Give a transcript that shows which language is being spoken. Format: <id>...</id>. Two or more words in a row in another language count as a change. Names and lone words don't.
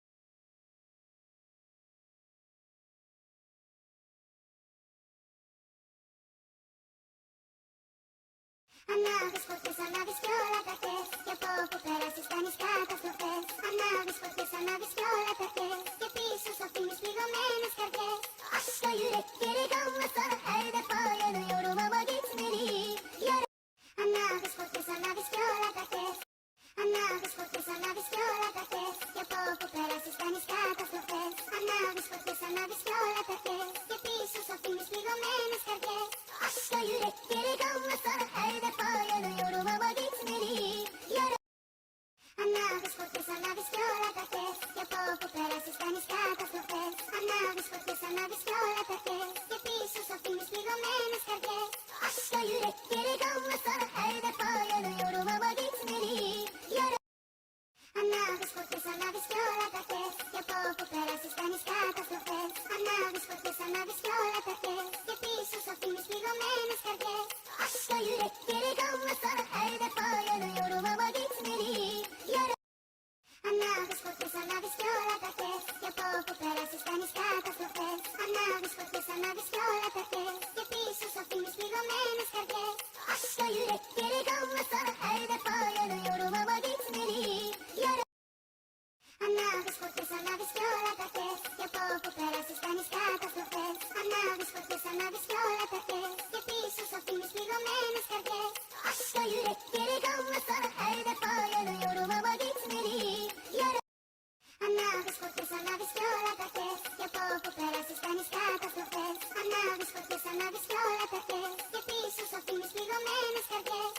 <el>Ανάβεις φωτιές, ανάβεις κι όλα τα χες. Κι από όπου πέρασεις κάνεις καταστροφές. Ανάβεις φωτιές, ανάβεις κι όλα τα χες. Και πίσω σου αφήνεις πληγωμένες καρδιές.</el> <tr>Aşka yürekleri kalmasa her defa yanıyorum ama gitmeli.</tr> <el>Ανάβεις φωτιές, ανάβεις κι όλα τα χες. Ανάβεις φωτιές, ανάβεις κι όλα τα χες. Κι από όπου πέρασεις κάνεις καταστροφές. Ανάβεις φωτιές, ανάβεις κι όλα τα χες. Και πίσω σου αφήνεις πληγωμένες καρδιές.</el> <tr>Aşka yürekleri kalmasa her defa yanıyorum ama gitmeli.</tr> <el>Ανάβεις φωτιές, ανάβεις κι όλα τα χες. Κι από όπου πέρασεις κάνεις καταστροφές. Ανάβεις φωτιές, ανάβεις κι όλα τα χες. Και πίσω σου αφήνεις πληγωμένες καρδιές.</el> <tr>Aşka yürekleri kalmasa her defa yanıyorum ama gitmeli.</tr> <el>Ανάβεις φωτιές, ανάβεις κι όλα τα χες. Κι από όπου πέρασεις κάνεις καταστροφές. Ανάβεις φωτιές, ανάβεις κι όλα τα χες. Και πίσω σου αφήνεις πληγωμένες καρδιές.</el> <tr>Aşka yürekleri kalmasa her defa yanıyorum ama gitmeli.</tr> <el>Ανάβεις φωτιές, ανάβεις κι όλα τα χες. Κι από όπου πέρασεις κάνεις καταστροφές. Ανάβεις φωτιές, ανάβεις κι όλα τα χες. Και πίσω σου αφήνεις πληγωμένες καρδιές.</el> <tr>Aşka yürekleri kalmasa her defa yanıyorum ama gitmeli.</tr> <el>Ανάβεις φωτιές, ανάβεις κι όλα τα χες. Κι από όπου πέρασεις κάνεις καταστροφές. Ανάβεις φωτιές, ανάβεις κι όλα τα χες. Και πίσω σου αφήνεις πληγωμένες καρδιές.</el> <tr>Aşka yürekleri kalmasa her defa yanıyorum ama gitmeli.</tr> <el>Ανάβεις φωτιές, ανάβεις κι όλα τα χες. Κι από όπου πέρασεις κάνεις καταστροφές. Ανάβεις φωτιές, ανάβεις κι όλα τα χες. Και πίσω σου αφήνεις πληγωμένες καρδιές.</el>